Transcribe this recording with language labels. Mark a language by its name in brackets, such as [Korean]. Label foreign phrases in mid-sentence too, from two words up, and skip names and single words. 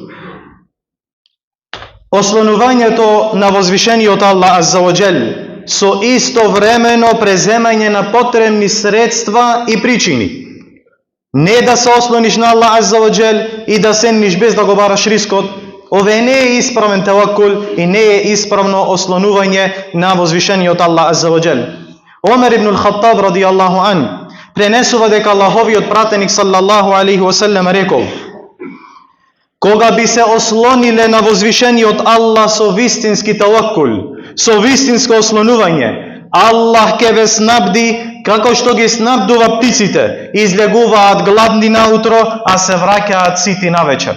[Macedonian] Ослонувањето на возвишениот Аллах [Arabic] عز وجل [Macedonian] со истовремено преземање на потребни средства и причини. Не да се ослониш на Аллах [Arabic] عز وجل [Macedonian] и да седниш без да го бараш рискот. Ове не е исправен таваккул и не е исправно ослонување на возвишениот Аллах [Arabic] عز وجل. [Macedonian] Омер ибн Хаттаб [Arabic] رضي الله عن [Macedonian] пренесува дека Аллаховиот пратеник [Arabic] صلى الله عليه وسلم [Macedonian] рекол: "Кога би се ослониле на возвишениот Аллах со вистински таваккул, со вистинско ослонување, Аллах ќе ве снабди како што ги снабдува птиците, излегуваат гладни наутро, а се враќаат сити навечер."